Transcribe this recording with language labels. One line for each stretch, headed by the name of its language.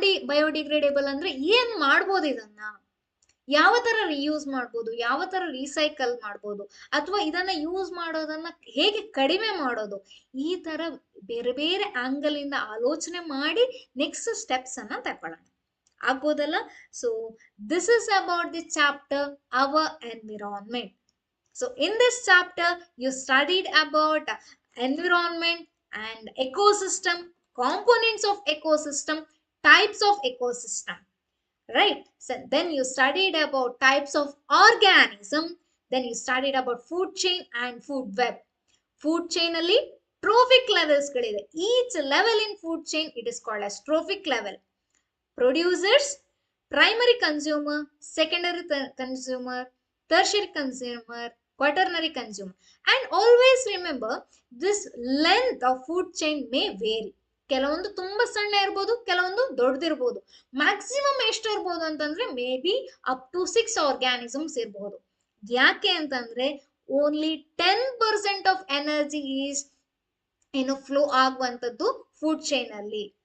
Kannada: Biodegradable ಅಂದ್ರೆ ಏನ್ ಮಾಡ್ಬೋದು, ಇದನ್ನ ಯಾವ ತರ ರಿಯೂಸ್ ಮಾಡ್ಬೋದು, ಯಾವ ತರ ರೀಸೈಕಲ್ ಮಾಡ್ಬೋದು, ಅಥವಾ ಇದನ್ನ ಯೂಸ್ ಮಾಡೋದನ್ನ ಹೇಗೆ ಕಡಿಮೆ ಮಾಡೋದು, ಈ ತರ ಬೇರೆ ಬೇರೆ ಆಂಗಲ್ ಇಂದ ಆಲೋಚನೆ ಮಾಡಿ ನೆಕ್ಸ್ಟ್ ಸ್ಟೆಪ್ಸ್ ಅನ್ನ ತಗೊಳ್ಳೋಣ. ಆಗ್ಬೋದಲ್ಲ.
English: So this is about the chapter our environment. So in this chapter you studied about environment and ecosystem, components of ecosystem, types of ecosystem, right? So then you studied about types of organism, then you studied about food chain and food web. Food chain alli trophic levels ಗಳಿದೆ. Each level in food chain it is called as trophic level. Producers, primary consumer, secondary consumer, tertiary consumer, quaternary consumer. And always remember this length of food chain may vary.
Kannada: ಕೆಲವೊಂದು ತುಂಬಾ ಸಣ್ಣ ಇರ್ಬೋದು, ಕೆಲವೊಂದು ದೊಡ್ಡದಿರ್ಬೋದು. Maximum ಎಷ್ಟು ಇರ್ಬೋದು ಅಂತಂದ್ರೆ
English: maybe up to 6 organisms
Kannada: ಇರ್ಬೋದು. ಯಾಕೆ ಅಂತಂದ್ರೆ
English: Only 10% of energy is flow ಆಗುವಂತದ್ದು food chain ಅಲ್ಲಿ.